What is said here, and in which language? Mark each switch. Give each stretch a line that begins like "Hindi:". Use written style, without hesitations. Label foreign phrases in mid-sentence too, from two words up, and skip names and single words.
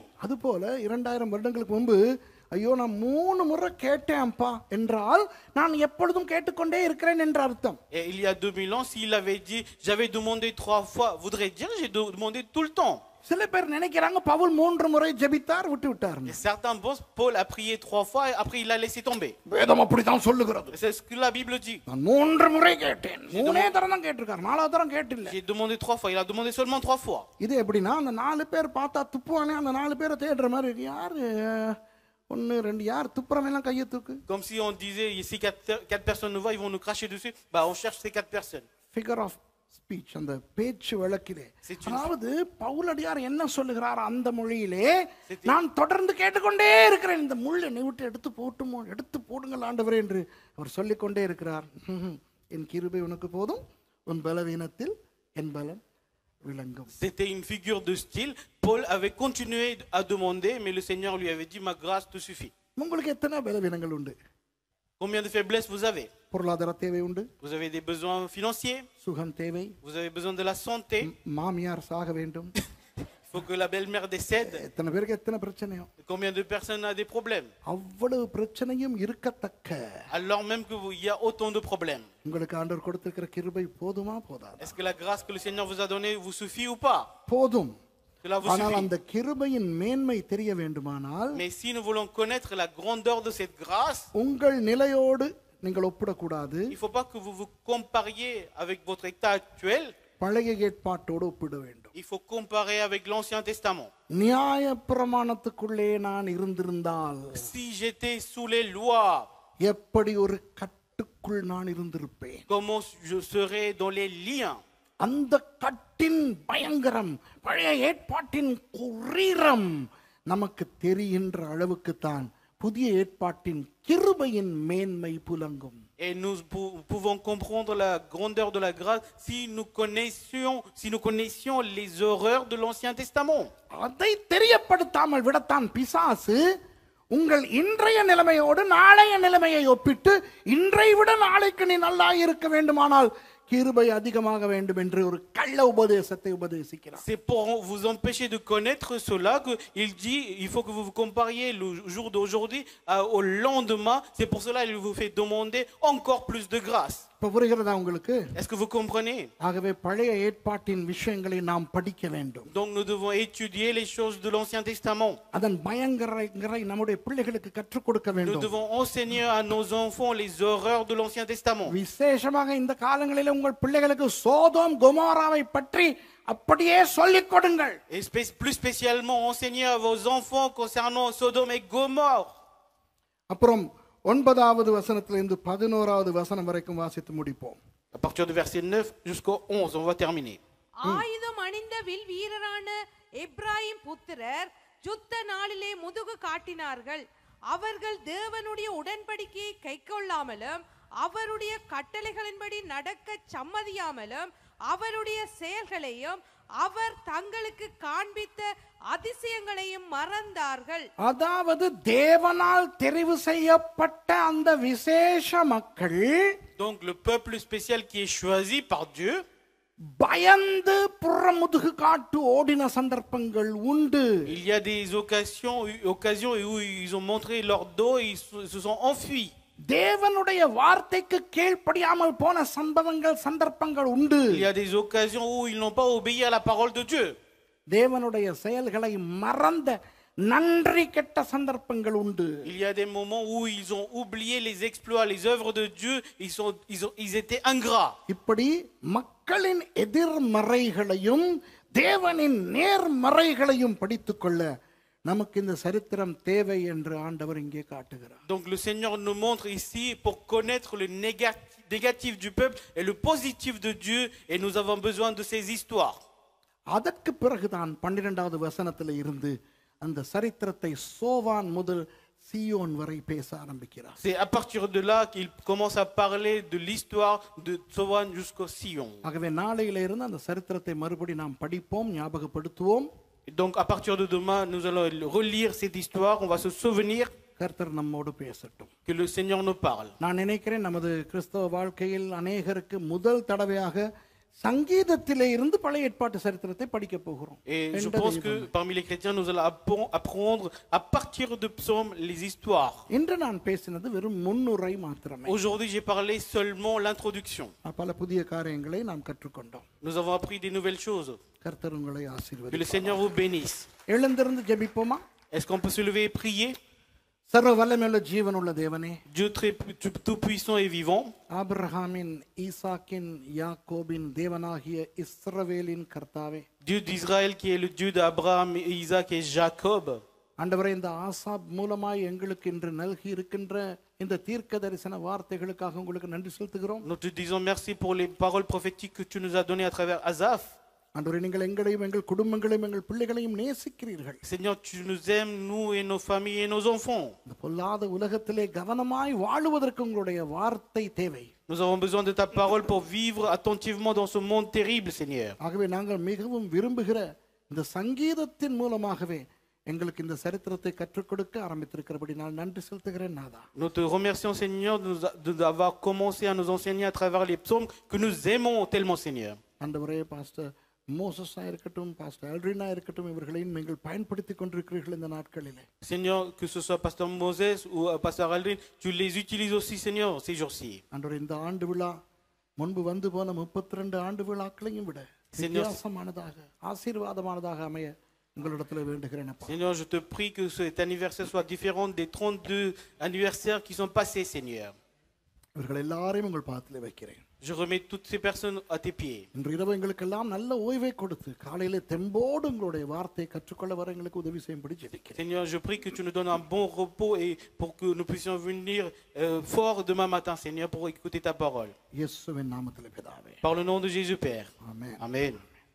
Tamil: அதுபோல 2000 வருடங்களுக்கு முன்பு ஐயோ நான் 3 முறை கேட்டேன்ப்பா என்றால் நான் எப்பொழுதும் கேட்டுக்கொண்டே இருக்கிறேன் என்ற அர்த்தம்.
French: Et il y a 2000 ans, s'il avait dit j'avais demandé 3 fois, voudrait dire j'ai demandé tout le temps.
Tamil: சில பேர் நினைக்கிறாங்க பவுல் 3 முறை ஜெபித்தார் விட்டு விட்டார்.
French: Et certains pensent Paul a prié 3 fois et après il a laissé tomber.
Tamil: வேதம் அப்படிதான் சொல்லுகிறது.
French: C'est ce que la Bible dit.
Tamil: நான் 3 முறை கேட்டேன். 3 தரம் தான் கேட்டிருக்கார், 4வது தரம் கேட்டில்ல.
French: J'ai demandé 3 fois, il a demandé seulement 3 fois.
Tamil: இது எப்படின்னா அந்த 4 பேர் பார்த்தா துப்புவானே, அந்த 4 பேரை தேடுற மாதிரி இருக்கு. யாரு 1 2 யார் துப்புறவங்க எல்லாம் கையை தூக்கு.
French: Comme si on disait ici 4 personnes nous voient, ils vont nous cracher dessus. Bah on cherche ces 4 personnes.
English: Figure of speech,
Tamil: அந்த பேச்சு வழக்கிலே. அதாவது பவுலடியார் என்ன சொல்லுகிறார் அந்த மொழியிலே, நான் தொடர்ந்து கேட்டுக்கொண்டே இருக்கிறேன், இந்த முள்ளை விட்டு எடுத்து போட்டுமோ, எடுத்து போடுங்கள் ஆண்டவரே என்று அவர் சொல்லிக்கொண்டே இருக்கிறார். என் கிருபை உனக்கு போதும், உன் பலவீனத்தில் என் பலம் விளங்கும்.
French: C'était une figure de style. Paul avait continué à demander, mais le Seigneur lui avait dit, ma grâce te suffit.
Tamil: உங்களுக்கு எத்தனை பலவீனங்கள் உண்டு?
French: Combien de faiblesses vous avez?
Tamil: பொருளாதார தேவை உண்டு,
French: Vous avez des besoins financiers,
Tamil: சுகம் தேவை,
French: vous avez besoin de la santé,
Tamil: மாமியார் சாக வேண்டும்.
French: il faut que la belle-mère décède.
Tamil: எத்தனை பேருக்கு எத்தனை பிரச்சனையோ.
French: Combien de personnes ont des problèmes?
Tamil: அவ்வளவு பிரச்சனையும் இருக்கத்தக்க
French: Alors même qu'il y a autant de problèmes.
Tamil: உங்களுக்கு ஆண்டவர் கொடுத்திருக்கிற கிருபை போதுமா போதாதா?
French: Est-ce que la grâce que le Seigneur vous a donnée vous suffit ou pas?
Tamil: போதும்.
French: Cela vous
Tamil: ஆனால்
French: suffit.
Tamil: அந்த கிருபையின் மேன்மை தெரிய வேண்டுமானால்
French: Mais si nous voulons connaître la grandeur de cette grâce,
Tamil: உங்கள் நிலையோடு நீங்கள் ஒப்பிடக்கூடாது.
French: il ne faut pas que vous vous compariez avec votre état actuel.
Tamil: பழைய ஏற்பாட்டோடு ஒப்பிட வேண்டும்.
French: Il faut comparer avec l'Ancien Testament.
Tamil: நியாய பிரமாணத்துக்குள்ளே நான் இருந்திருந்தால்
French: Si j'étais sous les lois,
Tamil: எப்படி ஒரு கட்டுக்குள் நான் இருந்திருப்பேன்.
French: comment je serais dans les liens?
Tamil: அந்த கட்டின் பயங்கரம், பழைய ஏற்பாட்டின் குரீரம் நமக்கு தெரிகின்ற அளவுக்கு தான் புதிய ஏற்பாட்டின் கிருபையின் மேன்மை புலங்கும்.
French: Et nous pouvons comprendre la grandeur de la grâce si nous connaissions les horreurs de l'Ancien Testament.
Tamil: அதை தெரியப்படுத்தாமல் விடத்தான் பிசாசு உங்கள் இன்றைய நிலைமையோடு நாளைய நிலைமையை ஒப்பிட்டு இன்றை விட நாளைக்கு நீ நல்லா இருக்க வேண்டுமானால் கிருபை அதிகமாக வேண்டும் என்று ஒரு கள்ள உபதேசத்தை உபதேசிக்கிறார்.
French: C'est pour vous empêcher de connaître cela qu'il dit il faut que vous vous compariez le jour d'aujourd'hui au lendemain. C'est pour cela qu'il vous fait demander encore plus de grâce.
Tamil: இப்ப புரிகிறதா உங்களுக்கு?
French: Est-ce que vous comprenez?
Tamil: ஆகவே பழைய ஏற்பாட்டின் விஷயங்களை நாம் படிக்க வேண்டும்.
French: Donc nous devons étudier les choses de l'Ancien Testament.
Tamil: அதன் பயங்கரங்களை நம்முடைய பிள்ளைகளுக்கு கற்றுக் கொடுக்க
French: Nous
Tamil: வேண்டும்.
French: devons enseigner à nos enfants les horreurs de l'Ancien Testament.
Tamil: விசேஷமாக இந்த காலங்களில் உங்கள் பிள்ளைகளுக்கு சோதோம் கொமோராவை பற்றி அப்படியே சொல்லிக் கொடுங்கள்.
French: Et plus spécialement enseigner à vos enfants concernant Sodome et Gomorrhe.
Tamil: அப்புறம் 9வது வசனத்திலிருந்து 11வது வசனம் வரைக்கும் வாசித்து முடிப்போம்.
French: À partir du verset 9 jusqu'au 11, on va terminer.
Tamil: ஆயுதம் அணிந்த வில் வீரரான எப்ராயிம் புத்திரர் யுத்த நாளிலே முதுகு காட்டினார்கள். அவர்கள் தேவனுடைய உடன்படிக்கையை கைக்கொள்ளாமலும் அவருடைய கட்டளைகளின்படி நடக்க சம்மதியாமலும் அவருடைய செயல்களையும் அவர் தங்களுக்கு காண்பித்த அதிசயங்களையும் மறந்தார்கள். அதாவது தேவனால் தெரிவு செய்யப்பட்ட அந்த விசேஷ மக்கள்,
French: Donc le peuple spécial qui est choisi par Dieu,
Tamil: பயந்து புறமுதுகு காட்டு ஓடின சந்தர்ப்பங்கள் உண்டு.
French: Il y a des occasions où ils ont montré leur dos et ils se sont enfuis.
Tamil: தேவனுடைய வார்த்தைக்கு கீழ்ப்படியாமல் போன சந்தர்ப்பங்கள் உண்டு.
French: Il y a des occasions où ils n'ont pas obéi à la parole de Dieu.
Tamil: தேவனுடைய செயல்களை மறந்த நன்றி கெட்ட சந்தர்ப்பங்கள் உண்டு.
French: Il y a des moments où ils ont oublié les exploits, les œuvres de Dieu, ils étaient ingrats.
Tamil: இப்படி மக்களின் எதிர்மறைகளையும் தேவனின் நேர்மறைகளையும் படித்துக்கொள்ள நமக்கு இந்த சரித்திரம் தேவை என்று ஆண்டவர் இங்கே காட்டுகிறார்.
French: Donc le Seigneur nous montre ici pour connaître le négatif du peuple et le positif de Dieu, et nous avons besoin de ces histoires.
Tamil: அதற்கு பிறகுதான் 12வது வசனத்தில் இருந்து அந்த சரித்திரத்தை சோவான் முதல் சீயோன் வரை பேச ஆரம்பிக்கிறார்.
French: C'est à partir de là qu'il commence à parler de l'histoire de Sovan jusqu'au Sion.
Tamil: ஆகவே நாளையில இருந்து அந்த சரித்திரத்தை மறுபடி நாம் படிப்போம், ஞாபகப்படுத்துவோம்.
French: Donc à partir de demain nous allons relire cette histoire, on va se souvenir.
Tamil: கர்த்தர் நம்மோடு பேசட்டும்.
French: Que le Seigneur nous parle.
Tamil: நான் நினைக்கிறேன் நமது கிறிஸ்தவ வாழ்க்கையில் அநேகருக்கு முதல் தடவையாக சங்கீதத்திலே இருந்து பழைய ஏற்பாட்டு சரித்திரத்தை படிக்க போகிறோம்.
French: Et je pense que parmi les chrétiens nous allons apprendre à partir de psaumes les histoires.
Tamil: இன்று நான் பேசினது வெறும் முன்னுரை மாத்திரமே.
French: Aujourd'hui j'ai parlé seulement l'introduction.
Tamil: பல புதிய காரியங்களை நாம் கற்றுக்கொண்டோம்.
French: Nous avons appris des nouvelles choses.
Tamil: கர்த்தர் உங்களை
French: Que le
Tamil: ஆசீர்வதிப்பார்.
French: Seigneur vous bénisse.
Tamil: எழுந்திருந்து ஜெபிப்போமா?
French: Est-ce qu'on peut se lever et prier?
Tamil: சர்வ வல்லமையுள்ள ஜீவனுள்ள தேவனே,
French: Dieu tout puissant et vivant,
Tamil: ஆபிரகாமின், ஈசாக்கின், யாக்கோபின் தேவனாகிய இஸ்ரவேலின் கர்த்தாவே,
French: Dieu d'Israël qui est le Dieu d'Abraham, Isaac et Jacob.
Tamil: ஆண்டவரே, இந்த ஆசாப் மூலமாய் எங்களுக்கு இன்று நல்கி இருக்கின்ற இந்த தீர்க்க தரிசன வார்த்தைகளுக்காக உங்களுக்கு நன்றி செலுத்துகிறோம்.
French: Nous te disons merci pour les paroles prophétiques que tu nous as données à travers Asaph.
Tamil: ஆண்டவரே, நீங்கள் எங்களையும் எங்கள் குடும்பங்களையும் எங்கள் பிள்ளைகளையும் நேசிக்கிறீர்கள்.
French: Seigneur, tu nous aimes, nous et nos familles et nos enfants.
Tamil: இந்த பொல்லாத உலகத்திலே கவனமாய் வாழுவதற்கு உங்களுடைய வார்த்தை தேவை.
French: Nous avons besoin de ta parole pour vivre attentivement dans ce monde terrible, Seigneur.
Tamil: ஆகவே நாங்கள் மிகவும் விரும்புகிற இந்த சங்கீதத்தின் மூலமாகவே எங்களுக்கு இந்த சரித்திரத்தை கற்றுக் கொடுக்க ஆரம்பித்திருக்கிறபடி நான் நன்றி செலுத்துகிறேன் நாதா.
French: Nous te remercions, Seigneur, d'avoir commencé à nous enseigner à travers les psaumes que nous aimons tellement, Seigneur.
Tamil: ஆண்டவரே, பாஸ்டர் மோசஸா இருக்கட்டும், பாஸ்டர் ஆல்ட்ரினா இருக்கட்டும், இவர்களையும் நீங்கள் பயன்படுத்தி கொண்டிருக்கிறீர்கள் இந்த நாட்களிலே.
French: Seigneur, que ce soit pasteur Moses ou pasteur Aldrin, tu les utilises aussi, Seigneur, ces jours-ci.
Tamil: ஆண்டவரே, இந்த ஆண்டு விழா முன்பு வந்து போன 32 ஆண்டு விழாக்களையும் விட வித்தியாசமானதாக ஆசீர்வாதமானதாக அமைய உங்களிடத்தில் வேண்டுகிறேன்.
French: Seigneur, je te prie que cet anniversaire soit différent des 32 anniversaires qui sont passés, Seigneur.
Tamil: இவர்கள் எல்லாரையும் உங்கள் பாதத்தில் வைக்கிறேன்.
French: Je remets toutes ces personnes à tes pieds.
Tamil: இன்று இரவு எங்களுக்கெல்லாம் நல்ல ஓய்வை கொடுத்து காலையிலே தெம்போடு உங்களுடைய வார்த்தையை கற்றுக்கொள்ள வர எங்களுக்கு உதவி செய்யும்படி ஜெபிக்கிறேன்.
French: Seigneur, je prie que tu nous donnes un bon repos et pour que nous puissions venir fort demain matin, Seigneur, pour écouter ta parole.
Tamil: இயேசுவின் நாமத்தில் பிதாவே.
French: Par le nom de Jésus, Père.
Tamil: ஆமென்.
French: Amen.